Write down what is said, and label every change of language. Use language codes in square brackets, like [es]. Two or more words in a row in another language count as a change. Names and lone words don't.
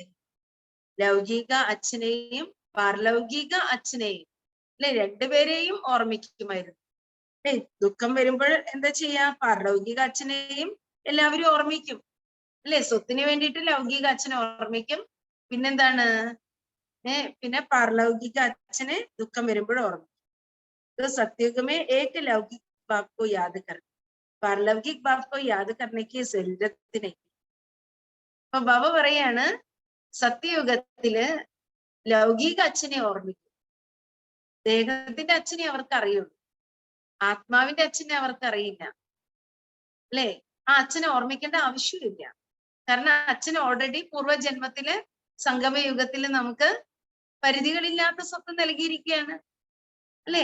[ml] ലൗകിക അച്ഛനെയും പാർലൗകിക അച്ഛനെയും അല്ലെ രണ്ടുപേരെയും ഓർമ്മിക്കുമായിരുന്നു. അല്ലെ, ദുഃഖം വരുമ്പോൾ എന്താ ചെയ്യാ? പാർലൗകിക അച്ഛനെയും എല്ലാവരും ഓർമ്മിക്കും അല്ലെ. സ്വത്തിന് വേണ്ടിയിട്ട് ലൗകിക അച്ഛനെ ഓർമ്മിക്കും. പിന്നെന്താണ്? പിന്നെ പാർലൗകിക അച്ഛനെ ദുഃഖം വരുമ്പോൾ ഓർമ്മിക്കും. [hi] सत्युग में एक लौकिक बाप को याद कर, पारलौकिक बाप को याद करने की जरूरत नहीं. [ml] അപ്പൊ ബാബ പറയാണ്, സത്യയുഗത്തില് ലൗകിക അച്ഛനെ ഓർമ്മിക്കും. ദേഹത്തിന്റെ അച്ഛനെ അവർക്ക് അറിയുള്ളൂ, ആത്മാവിന്റെ അച്ഛനെ അവർക്ക് അറിയില്ല അല്ലെ. ആ അച്ഛനെ ഓർമ്മിക്കേണ്ട ആവശ്യമില്ല. കാരണം അച്ഛന് ഓൾറെഡി പൂർവ്വജന്മത്തില് സംഗമയുഗത്തില് നമുക്ക് പരിധികളില്ലാത്ത സ്വത്ത് നൽകിയിരിക്കുകയാണ് അല്ലെ.